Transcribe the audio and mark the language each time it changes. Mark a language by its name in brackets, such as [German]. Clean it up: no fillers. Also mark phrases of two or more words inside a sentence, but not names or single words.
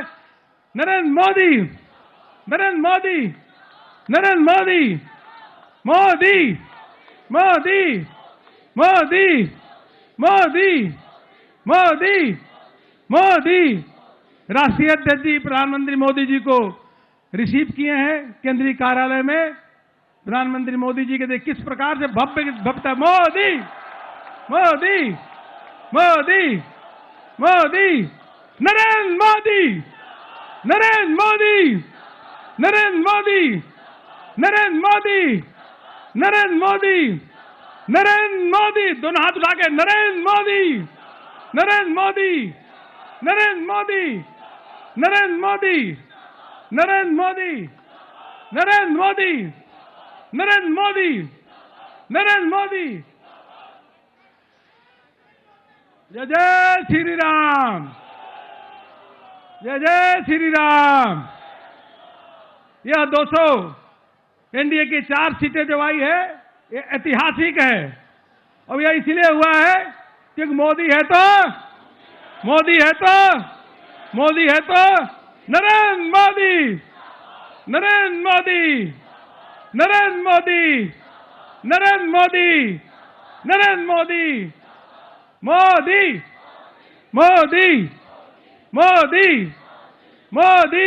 [Hindi] नरेंद्र मोदी नरेंद्र मोदी नरेंद्र मोदी मोदी मोदी मोदी मोदी मोदी मोदी। राष्ट्रीय अध्यक्ष जी प्रधानमंत्री मोदी जी को रिसीव किए हैं केंद्रीय कार्यालय में। प्रधानमंत्री मोदी जी के देख किस प्रकार से भव्य मोदी मोदी मोदी मोदी नरेंद्र मोदी नरेंद्र मोदी नरेंद्र मोदी नरेंद्र मोदी नरेंद्र मोदी नरेंद्र मोदी। दोनों हाथ उठा के नरेंद्र मोदी नरेंद्र मोदी नरेंद्र मोदी नरेंद्र मोदी नरेंद्र मोदी नरेंद्र मोदी नरेंद्र मोदी नरेंद्र मोदी। जय जय श्री राम जय जय श्री राम। यह 200 एनडीए की 4 सीटें जो आई है ये ऐतिहासिक है। और यह इसलिए हुआ है कि मोदी है तो मोदी है तो मोदी है तो नरेंद्र मोदी नरेंद्र मोदी नरेंद्र मोदी नरेंद्र मोदी नरेंद्र मोदी मोदी मोदी मोदी मोदी।